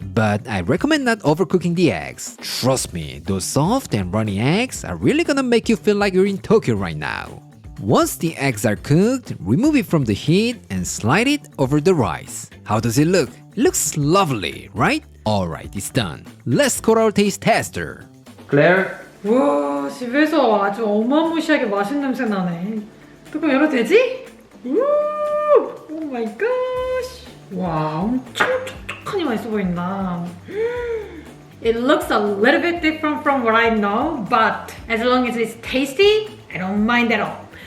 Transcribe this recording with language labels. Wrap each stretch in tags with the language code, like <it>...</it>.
<en>But I recommend not overcooking the eggs. Trust me, those soft and runny eggs are really gonna make you feel like you're in Tokyo right now. Once the eggs are cooked, remove it from the heat and slide it over the rice. How does it look? It looks lovely, right? Alright, it's done. Let's call our taste tester. Claire?</en> <ko>와, 집에서 아주 어마무시하게 맛있는 냄새 나네. 뚜껑 열어도 되지? 오 마이 갓. 와, 엄청 촉촉하니 맛있어 보인다.</ko> <en>It looks a little bit different from what I know, but as long as it's tasty, I don't mind at all.</en>